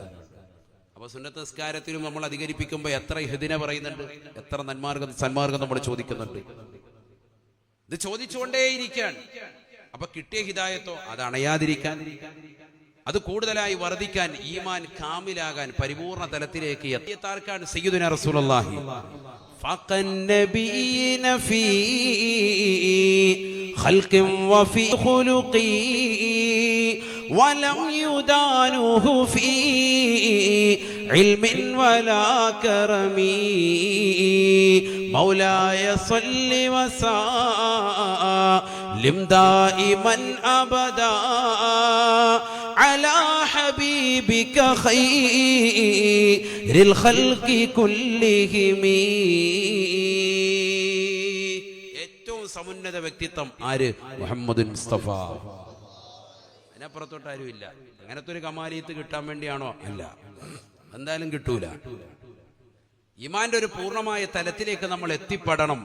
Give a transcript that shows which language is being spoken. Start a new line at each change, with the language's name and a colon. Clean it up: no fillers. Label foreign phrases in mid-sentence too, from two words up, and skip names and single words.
Malayalam: അപ്പൊ സുന്നത്ത് നിസ്കാരത്തിലും നമ്മൾ അധികരിപ്പിക്കുമ്പോൾ എത്ര ഇഹ്ദിന പറയുന്നുണ്ട്, എത്ര സന്മാർഗം നമ്മൾ ചോദിക്കുന്നുണ്ട്. ഇത് ചോദിച്ചുകൊണ്ടേയിരിക്കാൻ. അപ്പൊ കിട്ടിയ ഹിദായത്തോ അത് അണയാതിരിക്കാൻ, അത് കൂടുതലായി വർദ്ധിക്കാൻ, ഈമാൻ കാമിലാകാൻ, പരിപൂർണ തലത്തിലേക്ക് എത്തിയെത്താർക്കാണ്
Arabic: سيدنا رسول الله. فقى النبيين في خلق وفي خلق ولم يدانوه في علم ولا كرم مولاي صل وسلم دائما أبدا على حبيبك خير الخلق كلهم.
Malayalam: ഏറ്റവും സമുന്നത വ്യക്തിത്വം ആര്? മുഹമ്മദ് മുസ്തഫ. അതിനപ്പുറത്തോട്ട് ആരുമില്ല. അങ്ങനത്തെ ഒരു കമാലിയത്ത് കിട്ടാൻ വേണ്ടിയാണോ? അല്ല, എന്തായാലും കിട്ടൂല. ഈമാന്റെ ഒരു പൂർണ്ണമായ തലത്തിലേക്ക് നമ്മൾ എത്തിപ്പെടണം.